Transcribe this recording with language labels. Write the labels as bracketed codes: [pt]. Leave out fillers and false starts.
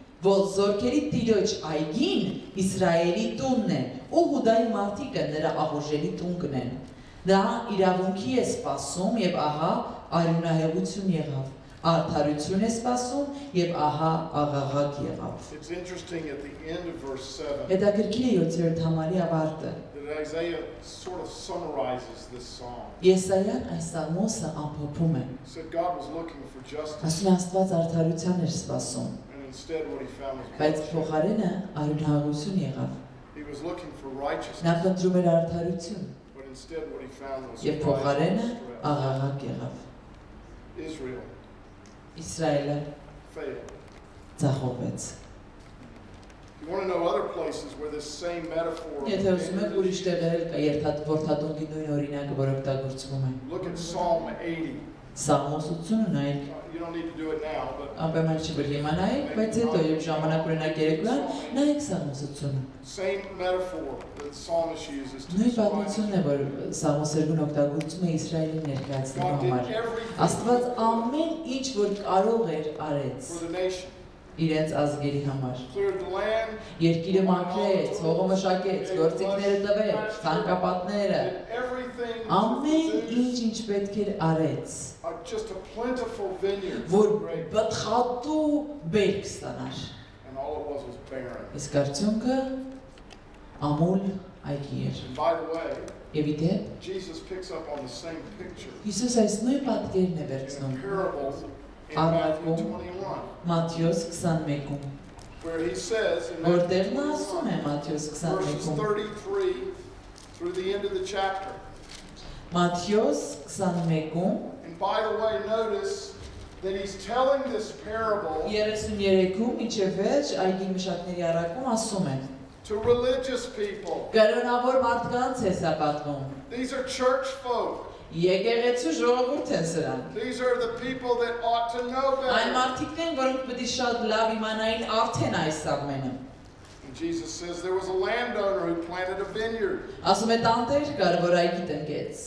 [hy] որ զորքերի Տիրոջ այգին Իսրայելի տունն է, ու Հուդայի մարդիկը նրա աղոժելի տուն կնեն։ Նա իրավունքի է սպասում եւ ահա արյունահեղություն եղավ։ Արդարություն է սպասում եւ ահա աղաղակ եղավ։ [en] It's interesting at the end of verse 7 [hy] Հետաքրքիր է 7-րդ համարի ավարտը։ [en] that Isaiah sort of summarizes this psalm. [hy] Եսայան այս սաղմոսը ամփոփում է։ [en] He said God was looking for justice, [hy] Ասում է Աստված արդարության էր սպասում, [en] and instead what he found was [hy] բայց [en] bloodshed. [hy] փոխարենը արյունահեղություն եղավ։ [en] He was looking for [hy] Նա [en] righteousness, [hy] փնտրում էր արդարություն, [en] but instead what he found was [hy] եւ [en] strife [hy] փոխարենը [en] and stress. [hy] աղաղակ եղավ։ [en] Israel [hy] Իսրայելը [en] failed. [hy] ձախողվեց։ [en] You want to know other places where this same metaphor of [hy] Եթե ուզում եք ուրիշ [en] abandonment- [hy] տեղեր կա երթադվորթադունքի նույն օրինակը, որ օգտագործվում է։ [en] Look at Psalm 80. [hy] Սաղմոս 80-ը նայեք, [en] You don't need to do it now, but [hy] անպայման չի որ հիմա նայեք, բայց հետո երբ ժամանակ ունենաք երեկոյան, նայեք Սաղմոս 80-ը։ [en] same metaphor that the psalmist uses to [hy] Նույն [en] describe [hy] պատմությունն է, որ Սաղմոսերգուն օգտագործում է Իսրայելին ներկայացնելու [en] God did [hy] համար։ [en] everything [hy] Աստված ամեն ինչ որ կարող էր արեց [en] for the nation. [hy] իրենց ազգերի համար։ [en] Cleared the land, [hy] Երկիրը մաքրեց, հողը մշակեց, գործիքները տվեց, ցանկապատները, [en] did everything to [hy] ամեն [en] produce [hy] ինչ ինչ պետք էր արեց, [en] just a plentiful vineyard, [hy] որ [en] great, [hy] բթխատու բերք ստանար։ [en] and all it was barren. [hy] Իսկ արդյունքը ամուլ այգի էր։ [en] And by the way, [hy] Եվ իդեպ [en] Jesus picks up on the same picture [hy] Հիսուս այս նույն պատկերն է [en] in a [hy] վերցնում [en] parable in [hy] Առակում, [en] Matthew 21, [hy] Մատթեոս 21-ում, [en] where he says in [hy] որտեղ [en] Matthew [hy] նա ասում է [en] 21, [hy] Մատթեոս [en] verses [hy] 21-ում, [en] 33 through the end of the chapter. [hy] Մատթեոս 21-ում [en] And by the way, notice that he's telling this parable [hy] 33-ում ինչև վերջ այգի մշակների առակում ասում է. [en] to religious people. [hy] Կրոնավոր մարդկանց է սա պատմում։ [en] These are church folk. [hy] Եկեղեցու ժողովուրդ են սրանք։ [en] These are the people that ought to know [hy] Այն [en] better. [hy] մարդիկն են, որոնք պետք է շատ լավ իմանային արդեն այս ամենը։ [en] And Jesus says there was a landowner who planted a vineyard. [hy] Ասում է տանտեր կար, որ այգի տնկեց։